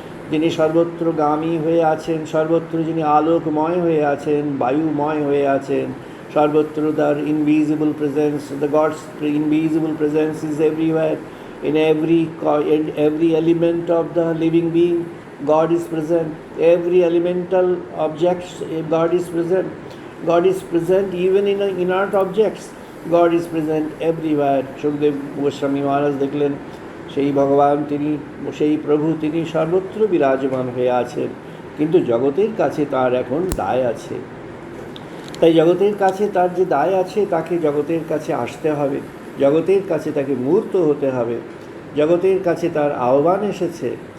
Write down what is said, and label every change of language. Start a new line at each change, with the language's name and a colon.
Bangla: যিনি সর্বত্রগামী হয়ে আছেন, সর্বত্র যিনি আলোকময় হয়ে আছেন, বায়ুময় হয়ে আছেন, সর্বত্র তার
English: Invisible presence, the God's invisible presence is everywhere, in every element of the living being. God is present. Every elemental object, God is present. God is present even in inert objects. God is present everywhere.
Bangla: Sukhdev Goswami মহারাজ দেখলেন সেই ভগবান তিনি, সেই প্রভু তিনি সর্বত্র বিরাজমান হয়ে আছেন, কিন্তু জগতের কাছে তার এখন দায় আছে। তাই জগতের কাছে তার যে দায় আছে, তাকে জগতের কাছে আসতে হবে, জগতের কাছে তাকে মূর্ত হতে হবে, জগতের কাছে তার আহ্বান এসেছে।